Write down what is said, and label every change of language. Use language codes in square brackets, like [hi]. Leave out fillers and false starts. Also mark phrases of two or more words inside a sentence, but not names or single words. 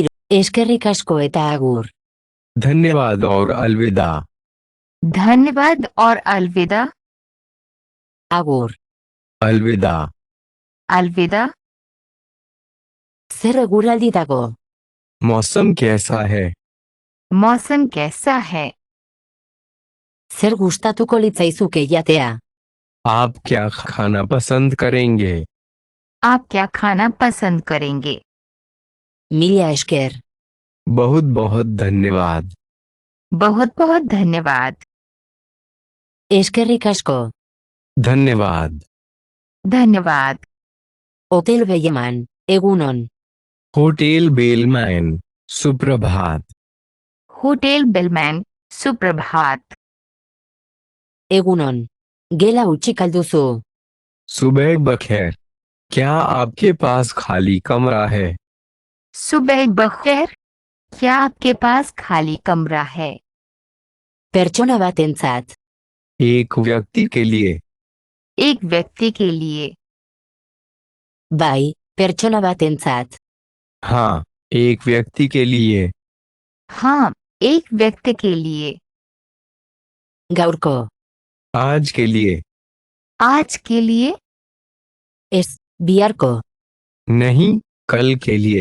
[eu] Eskerrik asko eta agur. [hi] धन्यवाद और अलविदा। धन्यवाद और अलविदा। [eu] Agur. [hi] अलविदा। अलविदा। [eu] Zer eguraldi dago? [hi] मौसम कैसा है? मौसम कैसा है? [eu] Zer gustatuko litzaizuke jatea? [hi] आप क्या खाना पसंद करेंगे? आप क्या खाना पसंद करेंगे? [eu] Mila esker. [hi] बहुत बहुत धन्यवाद। बहुत बहुत धन्यवाद। [eu] Eskerrik asko. [hi] धन्यवाद। धन्यवाद। [eu] Hotel Belleman, egunon. [hi] होटल बेलमैन, सुप्रभात। होटल बेलमैन, सुप्रभात। [eu] Egunon. Gela hutsik alduzu. [hi] सुबह बखैर। क्या आपके पास खाली कमरा है? सुबह बखैर। क्या आपके पास खाली कमरा है? [eu] Pertsona batentzat. [hi] एक व्यक्ति के लिए। एक व्यक्ति के लिए। [eu] Bai, pertsona batentzat. [hi] हाँ, एक व्यक्ति के लिए। हाँ, एक व्यक्ति के लिए। [eu] Gaurko. [hi] आज के लिए। आज के लिए। [eu] Ez, biharko. [hi] नहीं, कल के लिए।